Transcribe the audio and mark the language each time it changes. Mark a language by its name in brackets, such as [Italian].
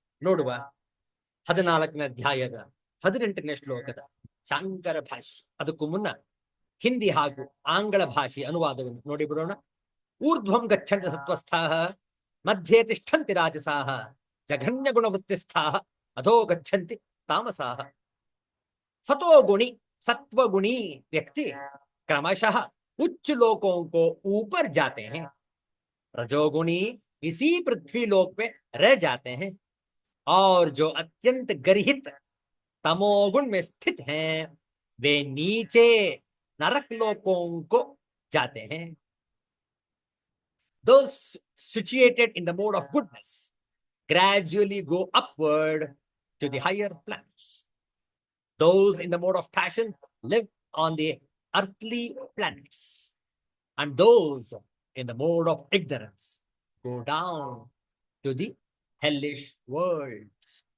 [Kannada] ನೋಡುವ 14ನೇ ಅಧ್ಯಾಯದ 18ನೇ ಶ್ಲೋಕದ ಶಾಂಕರ ಭಾಷ್ಯ. ಅದಕ್ಕೂ ಮುನ್ನ ಹಿಂದಿ ಹಾಗೂ ಆಂಗ್ಲ ಭಾಷೆಯ ಅನುವಾದವನ್ನು ನೋಡಿ ಬಿಡೋಣ. [Sanskrit] ಊರ್ಧ್ವಂ ಗಚ್ಚಂತಿ ಸತ್ವಸ್ಥಾಃ ಮಧ್ಯೆ ತಿಷ್ಠಂತಿ ರಾಜಸಾಃ ಜಘನ್ಯ ಗುಣವೃತ್ತಿಸ್ಥಾಃ ಅಧೋ ಗಚ್ಚಂತಿ तामसाः। [Hindi] सतोगुणी सत्वगुणी व्यक्ति क्रमशः उच्च लोकों को ऊपर जाते हैं, रजोगुणी इसी पृथ्वी लोक पे रह जाते हैं, और जो अत्यंत गर्हित तमोगुण में स्थित हैं वे नीचे नरक लोकों को जाते हैं। [English] Those situated in the mode of goodness gradually go upward to the higher planets. Those in the mode of passion live on the earthly planets, and those in the mode of ignorance go down to the hellish worlds.